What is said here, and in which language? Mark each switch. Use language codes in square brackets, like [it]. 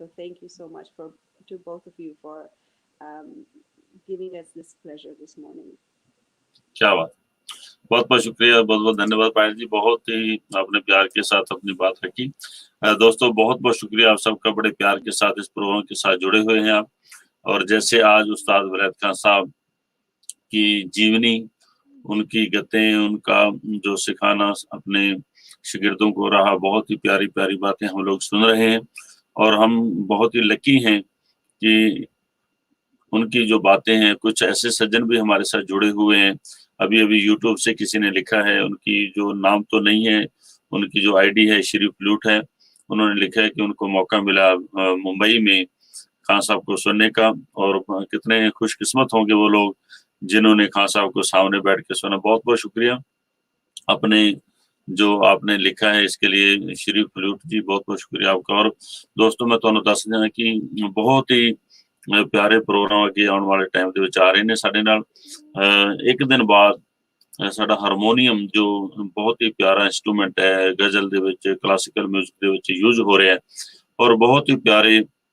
[en] So thank you so much to both of you for giving us this pleasure this morning। [hi] क्या बात। बहुत बहुत शुक्रिया, बहुत बहुत धन्यवाद पायल जी, बहुत ही आपने प्यार के साथ अपनी बात रखी। दोस्तों बहुत बहुत शुक्रिया आप सबका, बड़े प्यार के साथ इस प्रोग्राम के साथ जुड़े हुए हैं आप। और जैसे आज उस्ताद विलायत खान साहब की जीवनी, उनकी गतें, उनका जो सिखाना अपने शागिर्दों को रहा, बहुत ही प्यारी प्यारी बातें हम लोग सुन रहे हैं। और हम बहुत ही लकी हैं कि उनकी जो बातें हैं, कुछ ऐसे सज्जन भी हमारे साथ जुड़े हुए हैं। अभी अभी यूट्यूब से किसी ने लिखा है, उनकी जो नाम तो नहीं है, उनकी जो आईडी है श्री फ्लूट है, उन्होंने लिखा है कि उनको मौका मिला मुंबई में खान साहब को सुनने का, और कितने खुशकिस्मत होंगे वो लोग जिन्होंने खान साहब को सामने बैठ के सुना। बहुत बहुत शुक्रिया अपने जो आपने लिखा है इसके लिए श्री फ्लूट जी, बहुत बहुत शुक्रिया आपका। और दोस्तों मैं [pa] ਤੁਹਾਨੂੰ ਦੱਸ ਦਿਆਂ ਕਿ ਬਹੁਤ ਹੀ ਪਿਆਰੇ ਪ੍ਰੋਗਰਾਮ ਅੱਗੇ ਆਉਣ ਵਾਲੇ ਟਾਈਮ ਦੇ ਵਿੱਚ ਆ ਰਹੇ ਨੇ ਸਾਡੇ ਨਾਲ। ਇੱਕ ਦਿਨ ਬਾਅਦ ਸਾਡਾ ਹਾਰਮੋਨੀਅਮ ਜੋ ਬਹੁਤ ਹੀ ਪਿਆਰਾ ਇੰਸਟਰੂਮੈਂਟ ਹੈ ਗਜ਼ਲ ਦੇ ਵਿੱਚ, ਕਲਾਸੀਕਲ ਮਿਊਜ਼ਿਕ ਦੇ ਵਿੱਚ ਯੂਜ਼ ਹੋ ਰਿਹਾ ਹੈ, ਔਰ ਬਹੁਤ ਹੀ ਪਿਆਰੇ